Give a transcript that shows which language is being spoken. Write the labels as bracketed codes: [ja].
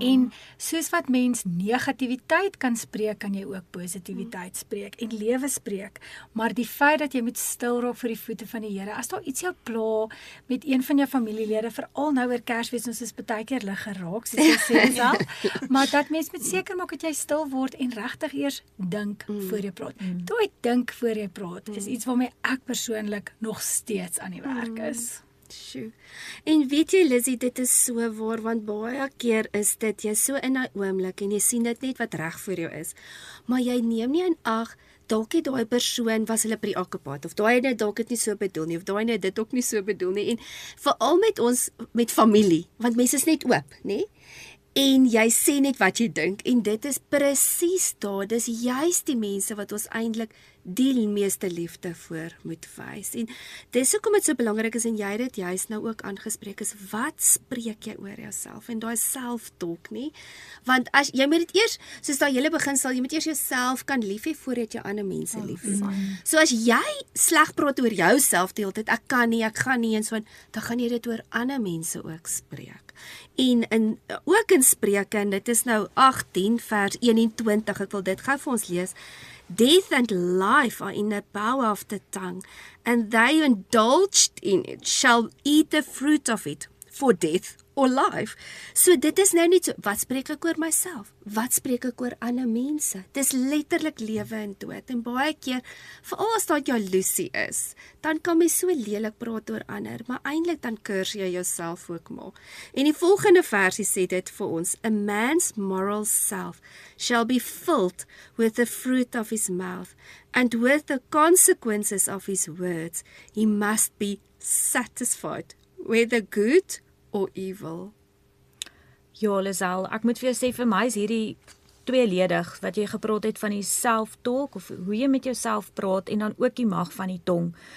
[af] En soos wat mens negativiteit kan spreek, kan jy ook positiwiteit spreek en lewe spreek. Maar die feit dat jy moet stil raak vir die voete van die Here, as daar iets jou pla met een van jou familielede, veral nou oor Kersfees, ons is baie keer lig geraak, soos jy sê self, maar dat mens moet seker maak dat jy stil word en regtig eers dink voor jy praat. Daai dink voor jy praat is iets waarmee ek persoonlik nog steeds aan die werk is. Sjoe. En weet jy, Lizzie, dit is so waar, want baie keer is dit, jy so in 'n oomblik en jy sien dit net wat reg vir jou is, maar jy neem nie in ag, dalk het daai persoon was hulle preoccupied, of daai net dalk het nie so bedoel nie, of daai net dit ook nie so bedoel nie, en veral met ons, met familie, want mense is net oop, nê? En jy sê net wat jy dink, en dit is presies daar, dis juist die mense wat ons eintlik die meeste liefde voor moet wys. En dis hoekom dit so belangrik is, en jy het dit juist nou ook aangespreek, is wat spreek jy oor jouself, en daai self-talk nie, want as jy moet dit eers, soos daai hele beginsel, jy moet eers jouself kan lief hê voordat jy ander mense lief het. So as jy sleg praat oor jouself die hele tyd, ek kan nie, ek gaan nie, en so, dan gaan jy dit oor ander mense ook spreek. En ook in Spreuke, en dit is nou 18 vers 21, ek wil dit gou vir ons lees. [en] Death and life are in the power of the tongue, and they who indulged in it shall eat the fruit of it, for death or life. [af] So dit is nou nie so, wat spreek ek oor myself? Wat spreek ek oor ander mense? Dis letterlik lewe en dood, en baie keer, veral as daar jaloesie is, dan kan mens so lelik praat oor ander, maar eintlik dan kurs jy jouself ook maar. En die volgende versie sê dit vir ons, [en] a man's moral self shall be filled with the fruit of his mouth, and with the consequences of his words, he must be satisfied, whether good or evil. [af] Ja, Lisel, ek moet vir jou sê, vir my is hierdie tweeledig, wat jy gepraat het van die self-talk, of hoe jy met jouself praat, en dan ook die mag van die tong.